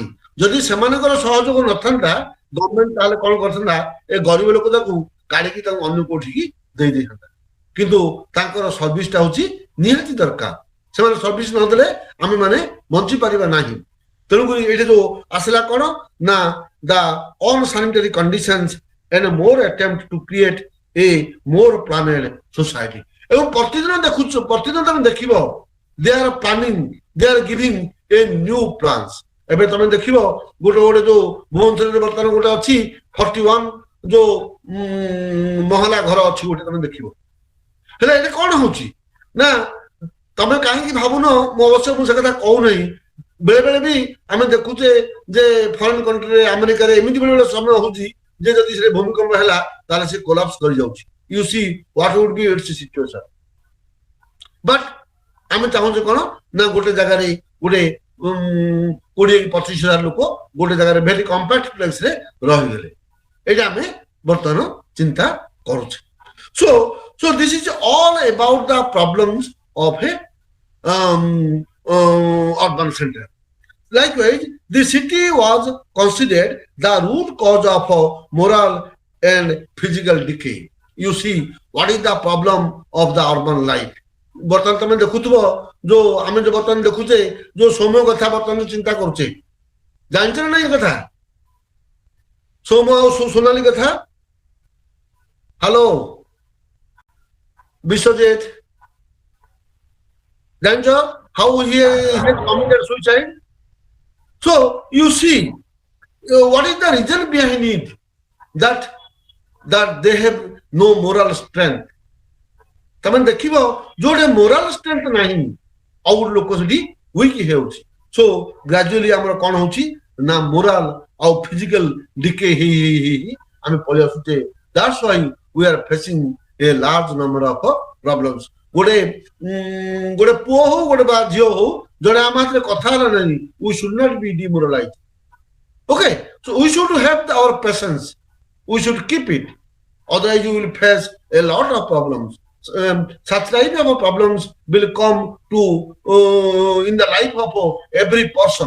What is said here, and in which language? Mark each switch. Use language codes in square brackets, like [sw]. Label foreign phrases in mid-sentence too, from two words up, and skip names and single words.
[or] ଯଦି ସେମାନଙ୍କର ସହଯୋଗ ନଥାନ୍ତା ଗଭର୍ଣ୍ଣମେଣ୍ଟ, ତାହେଲେ କଣ କରିଥାନ୍ତା, ଏ ଗରିବ ଲୋକ ତାକୁ କାଢିକି ତାକୁ ଅନ୍ୟ କୋଉଠିକି ଦେଇଥାନ୍ତା। କିନ୍ତୁ ତାଙ୍କର ସର୍ଭିସଟା ହଉଛି ନିହାତି ଦରକାର। ସେମାନେ ସର୍ଭିସ ନଦେଲେ ଆମେ ମାନେ ବଞ୍ଚି ପାରିବା ନାହିଁ। ତେଣୁକରି ଏଇଟା ଯୋଉ ଆସିଲା କଣ ନା, [en] the unsanitary conditions and a more attempt to create a more planned society. [or] ଏବଂ ପ୍ରତିଦିନ ତମେ ଦେଖିବ [en] they are planning, they are giving a new plans. [or] ଏବେ ତମେ ଦେଖିବ ଗୋଟେ ଯୋଉ ଭୁବନେଶ୍ୱରରେ ବର୍ତ୍ତମାନ ଗୋଟେ ଅଛି 41 ଯୋଉ ମହଲା ଘର ଅଛି ଗୋଟେ, ତମେ ଦେଖିବ। ହେଲେ ଏଇଟା କଣ ହଉଛି ନା, ତମେ କାହିଁକି ଭାବୁନ, ମୁଁ ଅବଶ୍ୟ ମୁଁ ସେ କଥା କହୁନାହିଁ, ବେଳେ ବେଳେ ବି ଆମେ ଦେଖୁଛେ ଯେ [en] foreign countryରେ, [or] ଆମେରିକାରେ ଏମିତି ବେଳେ ବେଳେ ସମୟ ହଉଛି ଯେ ଯଦି ସେ ଭୂମିକମ୍ପ ହେଲା ତାହେଲେ ସେ କୋଲାପ୍ସ କରିଯାଉଛି। [en] You see what would be its situation. [or] ବଟ୍ ଆମେ ଚାହୁଁଛେ କଣ ନା, ଗୋଟେ ଜାଗାରେ ଗୋଟେ 20-25 ହଜାର ଲୋକ ଗୋଟେ ଜାଗାରେ [en] very compact placeରେ [or] ରହିଗଲେ। ଏଇଟା ଆମେ ବର୍ତ୍ତମାନ ଚିନ୍ତା କରୁଛେ। [en] So this is all about the problems of a urban center. Likewise, the city was considered the root cause of moral and physical decay. You see, what is the problem of the urban life? [or] ବର୍ତ୍ତମାନ ତମେ ଦେଖୁଥିବ ଯୋଉ ଆମେ ଯୋଉ ବର୍ତ୍ତମାନ ଦେଖୁଛେ ଯୋଉ ସୌମ୍ୟ କଥା ବର୍ତ୍ତମାନ ଚିନ୍ତା କରୁଛେ, ଜାଣିଛ ନା ନାଇଁ କଥା? ସୌମ୍ୟ ଆଉ ସୋନାଲି କଥା। [en] ହ୍ୟାଲୋ ବିଶ୍ୱଜିତ, ଜାଣିଛ how he has committed suicide? So you see, what is the reason behind it? That they have no moral strength. [or] ତମେ ଦେଖିବ ଯୋଉଟେ [en] moral strength [or] ନାହିଁ, ଆଉ ଗୋଟେ ଲୋକ ସେଠି ୱିକ୍ ହେଉଛି। ସୋ ଗ୍ରାଜୁଆଲି ଆମର କଣ ହଉଛି ନା, ମୋରାଲ ଆଉ [en] physical decay [or] ହେଇ ଆମେ ପଳେଇ ଆସୁଛେ। [en] That's why we are facing a large number of problems. [or] ଗୋଟେ ପୁଅ ହଉ ଗୋଟେ ବା ଝିଅ ହଉ ଜଣେ ଆମ ହାତରେ କଥା ହେଲା ନାହିଁ, [en] we should not be demoralized. Okay, so we should have our patience, we should keep it, otherwise you will face a lot of problems. Such type of problems will come to in the life of every person.